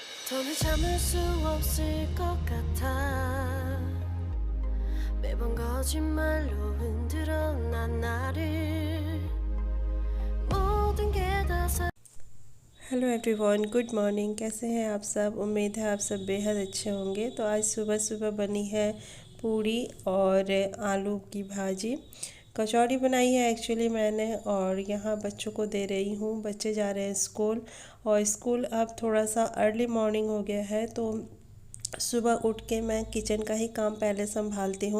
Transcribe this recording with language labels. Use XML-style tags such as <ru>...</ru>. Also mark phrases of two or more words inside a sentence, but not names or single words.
<ko>더는 참을 수 없을 것 같아 매번 거짓말로 흔들어 난 나를 모든 게 다</ko> <en>Hello everyone, good morning.</en> <hi>कैसे हैं आप सब? उम्मीद है आप सब बेहद अच्छे होंगे। तो आज सुबह सुबह बनी है पूड़ी और आलू की भाजी। कचौड़ी बनाई है एक्चुअली मैंने, और यहाँ बच्चों को दे रही हूँ। बच्चे जा रहे हैं स्कूल, और स्कूल अब थोड़ा सा</hi> <en>early morning</en> <hi>हो गया है, तो सुबह उठ के मैं किचन का ही काम पहले संभालती हूँ।</hi>